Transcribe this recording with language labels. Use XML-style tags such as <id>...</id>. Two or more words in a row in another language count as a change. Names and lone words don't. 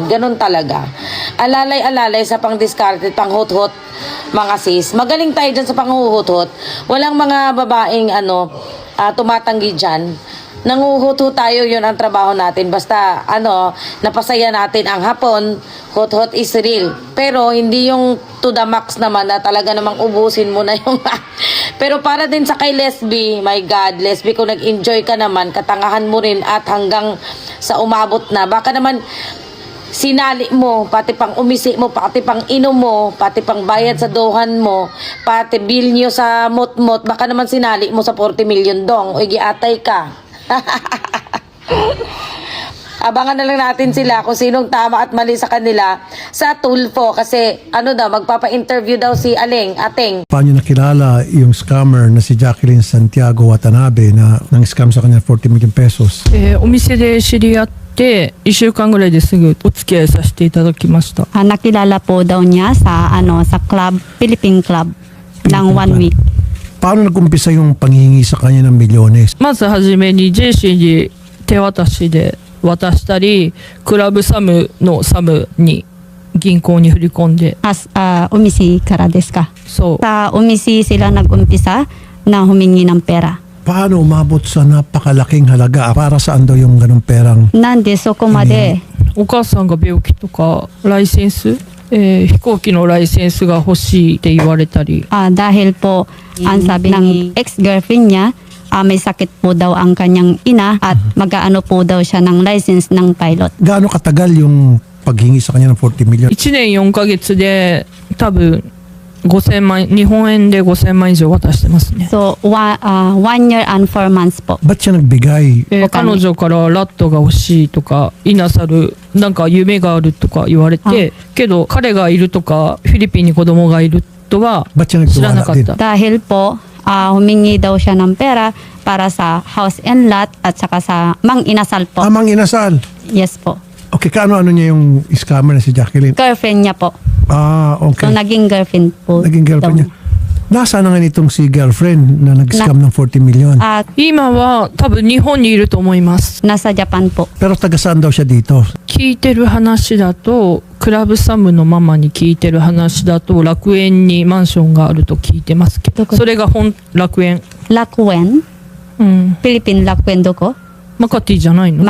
<tl>Ganun talaga. Alalay sa pang-discarded, pang-hot-hot, mga sis. Magaling tayo dyan sa pang-hot-hot. Walang mga babaeng tumatanggi dyan. Nanguhuto tayo, yun ang trabaho natin. Basta, napasaya natin ang hapon,</tl> <en>hot-hot is real.</en> <tl>Pero, hindi yung</tl> <en>to the max</en> <tl>naman na talaga namang ubusin mo na yung... Pero para din sa kay Lesbi,</tl> <en>my God,</en> <tl>Lesbi, kung nag-enjoy ka naman, katangahan mo rin at hanggang sa umabot na. Baka naman, sinali mo, pati pang umisi mo, pati pang inom mo, pati pang bayad sa dohan mo, pati bill nyo sa mot-mot, baka naman sinali mo sa 40 million dong,</tl> <ceb>o giatay ka.</ceb> <tl>Abangan na lang natin sila kung sinong tama at mali sa kanila sa Tulfo kasi magpapa-interview daw si Ateng. Paano nakilala yung scammer na si Jacqueline Santiago Watanabe na nang scam sa kanya 40 million pesos?</tl> <ja>お店で知り合って1週間ぐらいですぐお付き合いさせていただきました。</ja> <tl>nakilala po daw niya sa sa club, Philippine Club ng 1 week. Paano nag-umpisa yung panghihingi sa kanya ng milyones?</tl> <ja>まずはじめにジェシーに手渡しで渡したり、クラブサムのサムに銀行に振り込んで、 Umisi からですか? そう</ja> <tl>Sa umisi sila nag-umpisa na humingi ng pera. Paano umabot sa napakalaking halaga? Para saan daw yung ganung perang?</tl> <ja>なんでそこまでお母さんが病気とかライセンス、飛行機のライセンスが欲しいって言われたり、</ja> <tl>dahil po ang sabi ng ex-girlfriend niya, may sakit po daw ang kanyang ina at mag-aano po daw siya ng license ng pilot. Gaano katagal yung paghingi sa kanya ng 40 million?</tl> <ja>1 年4ヶ月で多分5000万、日本円で5000万以上渡してますね。</ja> <en>So, 1 year and 4 months po.</en> <tl>Ba't siya nagbigay?</tl> <ja>彼女からラットが欲しいとかイナサルなんか夢があるとか言われて、けど彼がいるとかフィリピンに子供がいるとは</ja> <tl>Ba't siya</tl> <ja>知らなかっ</ja> <tl>nagtiwala din?</tl> <ja>た。</ja> <tl>Dahil po, humingi daw siya ng pera para sa</tl> <en>house and lot</en> <tl>at saka sa Mang Inasal po. Amang inasal. Yes po. Okay, kaano niya yung scammer na si Jacqueline? Girlfriend niya po. Okay. So, naging girlfriend po. Naging girlfriend daw niya. Nasaan na nga nitong si girlfriend na nag-scam ng 40 million?</tl> <ja>今は多分日本にいると思います。</ja> <tl>Nasa Japan po. Pero taga saan daw siya dito?</tl> <ja>聞いてる話だとクラブサムのママに聞いてる話だと楽園にマンションがあると聞いてますけど、それが楽園、 Lakuen. うん、 Philippine Lakuen doko? マカティじゃないの？</ja>